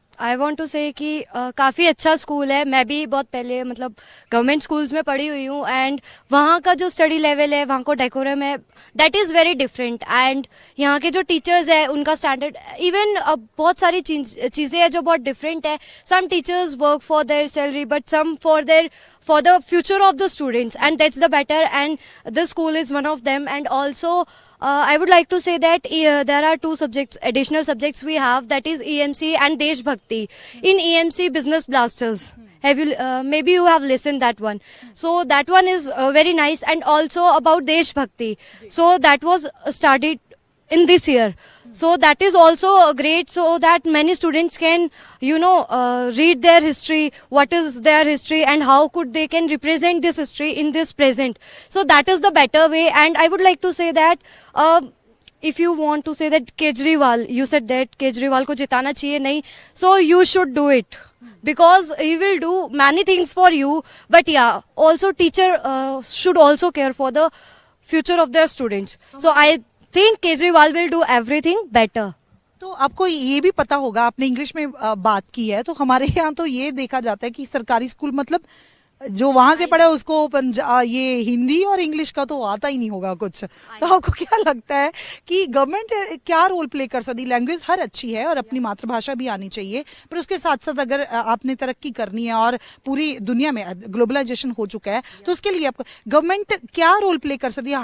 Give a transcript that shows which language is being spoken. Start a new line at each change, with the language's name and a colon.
English: I want to say
Hindi: कि काफ़ी अच्छा स्कूल है। मैं भी बहुत पहले मतलब गवर्नमेंट स्कूल्स में पढ़ी हुई हूँ, एंड वहाँ का जो स्टडी लेवल है, वहाँ को डेकोरम है,
English: That is very different.
Hindi: And यहाँ के जो टीचर्स है उनका स्टैंडर्ड, इवन बहुत सारी चीज़ें हैं जो बहुत डिफरेंट है।
English: Some teachers work for their salary, but some for the future of the students, and that's the better, and this school is one of them. And also I would like to say that there are two additional subjects we have, that is EMC and Desh Bhakti. In EMC, Business Blasters, have you maybe you have listened that one, so that one is very nice. And also about Desh Bhakti, so that was started in this year, so that is also great, so that many students can read their history, what is their history, and how could they can represent this history in this present. So that is the better way. And I would like to say that if you want to say that Kejriwal, you said that Kejriwal
Hindi: ko jitana chahiye nahi,
English: so you should do it, because he will do many things for you. But yeah, also teacher should also care for the future of their students. So I think Kejriwal will do everything better.
Hindi: तो आपको ये भी पता होगा, आपने English में बात की है, तो हमारे यहाँ तो ये देखा जाता है कि सरकारी स्कूल मतलब जो वहां से पढ़े उसको ये हिंदी और इंग्लिश का तो आता ही नहीं होगा कुछ। तो आपको क्या लगता है कि गवर्नमेंट क्या रोल प्ले कर सकती? लैंग्वेज हर अच्छी है और अपनी मातृभाषा भी आनी चाहिए, पर उसके साथ साथ अगर आपने तरक्की करनी है और पूरी दुनिया में ग्लोबलाइजेशन हो चुका है, तो उसके लिए आपको गवर्नमेंट क्या रोल प्ले कर सकती है?